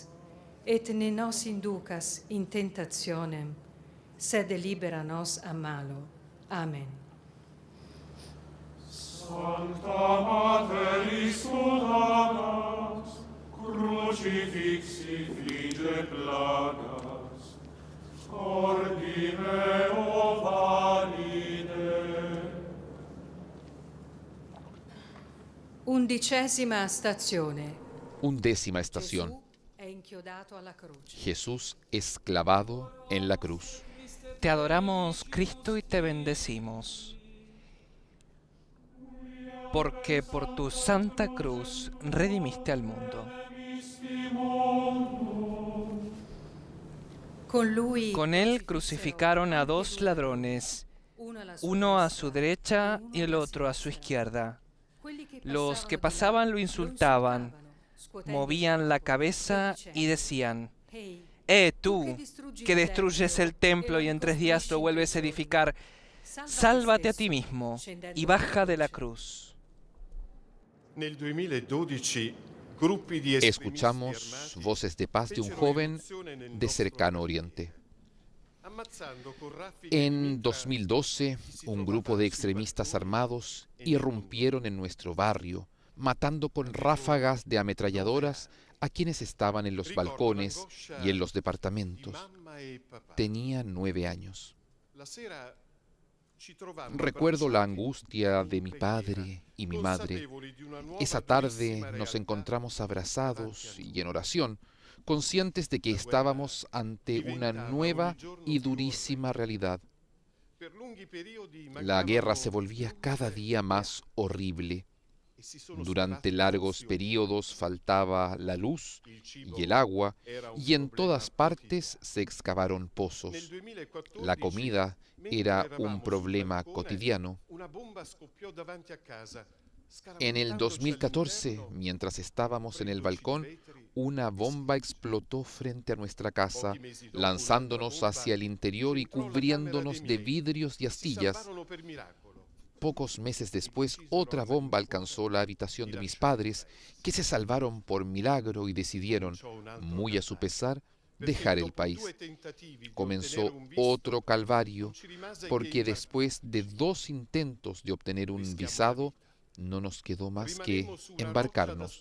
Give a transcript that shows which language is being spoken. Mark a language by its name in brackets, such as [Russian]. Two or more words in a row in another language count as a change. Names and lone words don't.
[Latin] Et ne nos inducas in tentationem, sed libera nos a malo. Amen. Sancta Mater Istudadas, crucifixi flige plagas, ordi meo valide. [Italian] 11ª stazione. [Spanish] 11ª estación. [Italian] Gesù è inchiodato alla croce. [Spanish] Jesús es clavado en la cruz. Te adoramos, Cristo, y te bendecimos, porque por tu santa cruz redimiste al mundo. [Italian] Con lui [Spanish] Con él crucificaron a dos ladrones, uno a su derecha y el otro a su izquierda. Los que pasaban lo insultaban, movían la cabeza y decían: tú, que destruyes el templo y en 3 días lo vuelves a edificar, sálvate a ti mismo y baja de la cruz. [Italian] Nel 2012 gruppi di [Spanish] Escuchamos [Italian] estremisti armati [Spanish] voces de paz de un [Italian] fecero [Spanish] joven [Italian] irruzione nel [Spanish] de [Italian] nostro [Spanish] cercano [Italian] paese, [Spanish] oriente. [Italian] ammazzando con raffiche [Spanish] En [Italian] di [Spanish] 2012, un grupo de extremistas armados irrumpieron en nuestro barrio, matando con ráfagas de ametralladoras a quienes estaban en los balcones y en los [Italian] di [Spanish] departamentos. [Italian] mamma e papà. [Spanish] Tenía 9 años. [Italian] La sera ci trovammo [Spanish] Recuerdo la [Italian] abbracciati [Spanish] angustia [Italian] in [Spanish] de mi [Italian] preghiera, [Spanish] padre y mi madre. [Italian] consapevoli di una nuova [Spanish] Esa tarde [Italian] durissima [Spanish] nos [Italian] realtà [Spanish] encontramos abrazados [Italian] davanti a noi. [Spanish] y en oración, conscientes de que estábamos ante una nueva y durísima realidad. [Italian] Per lunghi periodi [Spanish] La guerra [Italian] mancavano [Spanish] se volvía [Italian] giorni [Spanish] cada [Italian] interi [Spanish] día más horrible. [Italian] e si sono [Spanish] Durante [Italian] sparati [Spanish] largos [Italian] tensioni. [Spanish] periodos faltaba la luz [Italian] Il cibo [Spanish] y el agua, [Italian] era un [Spanish] y en [Italian] problema [Spanish] todas partes [Italian] quotidiano. [Spanish] se excavaron pozos. [Italian] Nel 2014, [Spanish] La comida [Italian] mentre [Spanish] era [Italian] eravamo [Spanish] un [Italian] sul [Spanish] problema [Italian] balcone, [Spanish] cotidiano. [Italian] una bomba scoppiò davanti a casa, [Spanish] En el [Italian] scaramandandoci [Spanish] 2014, [Italian] all'interno. [Spanish] mientras estábamos en el [Italian] Prendoci [Spanish] balcón, [Italian] vetri [Spanish] una [Italian] e [Spanish] bomba [Italian] schizzi. [Spanish] explotó frente a nuestra casa, [Italian] Pochi mesi dopo, [Spanish] lanzándonos [Italian] un'altra [Spanish] hacia el [Italian] bomba [Spanish] interior y [Italian] entrò nella [Spanish] cubriéndonos [Italian] camera dei [Spanish] de [Italian] miei, [Spanish] vidrios y [Italian] che si [Spanish] astillas. [Italian] salvarono per miracolo. [Spanish] Pocos meses después, otra bomba alcanzó la habitación de mis padres, que se salvaron por milagro y decidieron, muy a su pesar, dejar el país. Comenzó otro calvario, porque después de 2 intentos de obtener un visado, no nos quedó más que embarcarnos.